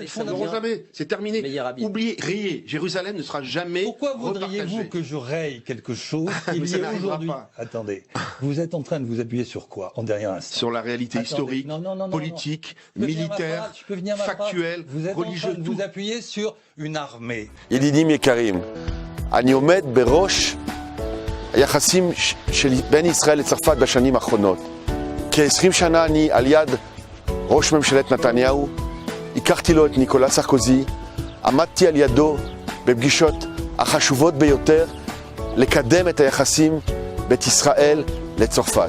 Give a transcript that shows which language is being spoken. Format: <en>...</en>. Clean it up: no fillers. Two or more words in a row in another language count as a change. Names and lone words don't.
<fr>Jamais. C'est terminé. Oubliez, rayez. Jérusalem ne sera jamais. Pourquoi voudriez-vous que je raye quelque chose qu'il y ait aujourd'hui? Attendez, vous êtes en train de vous appuyer sur quoi en dernier instant? Sur la réalité historique, politique, militaire, factuelle, religieuse. Vous êtes en train de vous appuyer sur une armée.</fr> <he>ידידים יקרים, אני עומד בראש היחסים בין ישראל לצרפת בשנים האחרונות. כ-20 שנה אני על יד ראש ממשלת נתניהו, הכרתי לו את ניקולא סרקוזי, עמדתי על ידו בפגישות החשובות ביותר לקדם את היחסים בין ישראל לצרפת.</he>